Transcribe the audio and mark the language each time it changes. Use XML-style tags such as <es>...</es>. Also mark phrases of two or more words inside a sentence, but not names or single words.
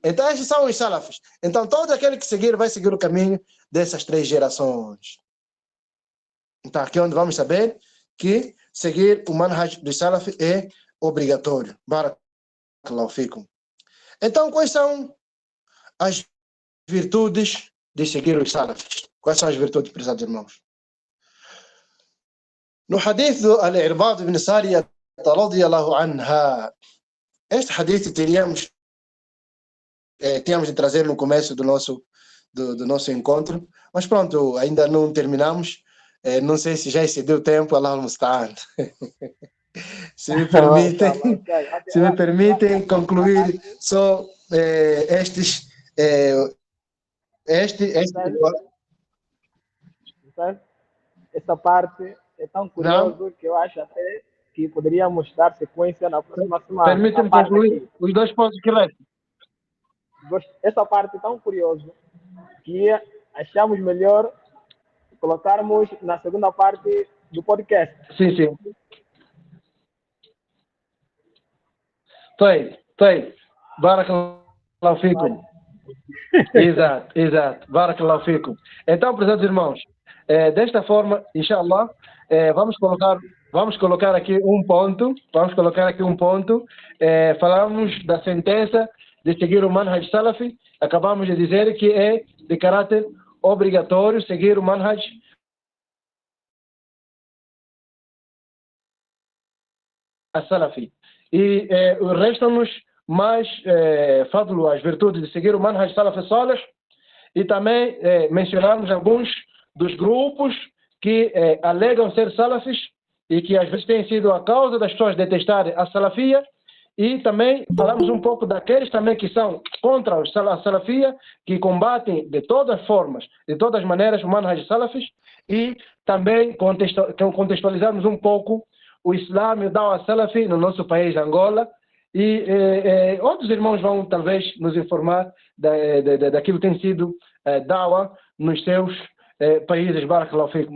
<pt>Então esses são os salafis. Então todo aquele que seguir vai seguir o caminho dessas três gerações. Então aqui é onde vamos saber que seguir o manhaj do salaf é obrigatório.</pt> <ar>بارك الله فيكم.</ar> <pt>Então quais são as virtudes de seguir os salafis. Quais são as virtudes, prezados irmãos? No hadith do Al-Irbad ibn Sariyah</pt> <ar>رضي الله عنها,</ar> <pt>este hadith tínhamos de trazer no começo do nosso encontro, mas pronto, ainda não terminamos. Não sei se já excedeu o tempo,</pt> <ar>الله المستعان.</ar> <pt>Se me permitem concluir só Essa parte é tão curioso que eu acho até que poderíamos dar sequência na próxima semana. Permita-me concluir os 2 pontos que restam. Essa parte é tão curiosa que achamos melhor colocarmos na segunda parte do podcast. Sim, sim.</pt> <ar>طيب. بارك الله فيكم. Exato. بارك الله فيكم.</ar> <pt>Então, prezados irmãos, desta forma, inshallah, vamos colocar aqui um ponto. Falamos da sentença de seguir o manhaj salafi. Acabamos de dizer que é de caráter obrigatório seguir o manhaj salafi. E restam-nos mais fadlu, as virtudes de seguir o manhaj salafi salih, e também mencionarmos alguns dos grupos que alegam ser salafis e que às vezes têm sido a causa das pessoas detestarem a salafia, e também falamos um pouco daqueles também que são contra a salafia, que combatem de todas as formas, de todas as maneiras o manhaj salafis, e também contextualizarmos um pouco o Islã e o Dawa Salafi no nosso país, Angola, e outros irmãos vão talvez nos informar daquilo que tem sido Dawa nos seus países,</pt> <ar>بارك الله فيكم.</ar>